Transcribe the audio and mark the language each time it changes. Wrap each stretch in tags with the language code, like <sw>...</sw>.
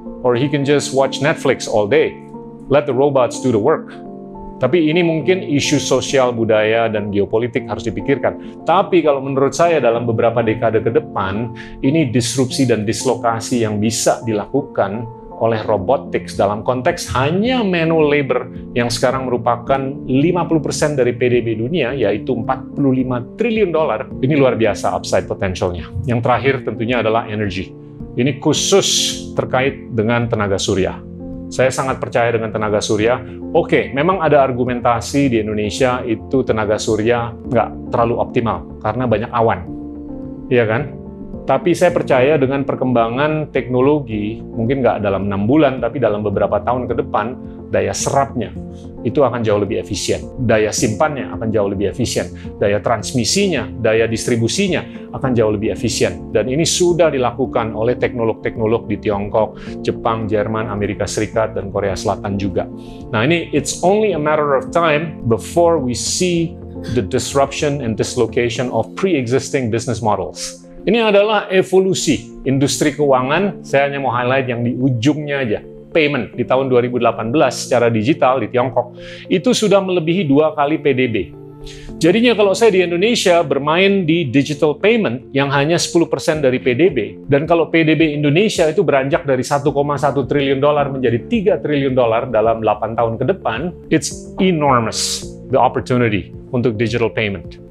<en>Or he can just watch Netflix all day, let the robots do the work.</en> <id>Tapi ini mungkin isu sosial, budaya, dan geopolitik harus dipikirkan. Tapi kalau menurut saya dalam beberapa dekade ke depan, ini disrupsi dan dislokasi yang bisa dilakukan oleh robotics dalam konteks hanya manual labor yang sekarang merupakan 50% dari PDB dunia, yaitu 45 triliun dolar. Ini luar biasa upside potentialnya. Yang terakhir tentunya adalah energy. Ini khusus terkait dengan tenaga surya. Saya sangat percaya dengan tenaga surya. Oke, memang ada argumentasi di Indonesia itu tenaga surya nggak terlalu optimal karena banyak awan, iya kan? Tapi saya percaya dengan perkembangan teknologi, mungkin nggak dalam 6 bulan, tapi dalam beberapa tahun ke depan, daya serapnya itu akan jauh lebih efisien. Daya simpannya akan jauh lebih efisien. Daya transmisinya, daya distribusinya akan jauh lebih efisien. Dan ini sudah dilakukan oleh teknolog-teknolog di Tiongkok, Jepang, Jerman, Amerika Serikat, dan Korea Selatan juga. Nah ini,</id> <en>it's only a matter of time before we see the disruption and dislocation of pre-existing business models.</en> <id>Ini adalah evolusi industri keuangan. Saya hanya mau highlight yang di ujungnya aja. Payment di tahun 2018 secara digital di Tiongkok itu sudah melebihi 2 kali PDB. Jadinya kalau saya di Indonesia bermain di digital payment yang hanya 10% dari PDB, dan kalau PDB Indonesia itu beranjak dari 1,1 triliun dolar menjadi 3 triliun dolar dalam 8 tahun ke depan,</id> <en>it's enormous the opportunity</en> <id>untuk digital payment.</id>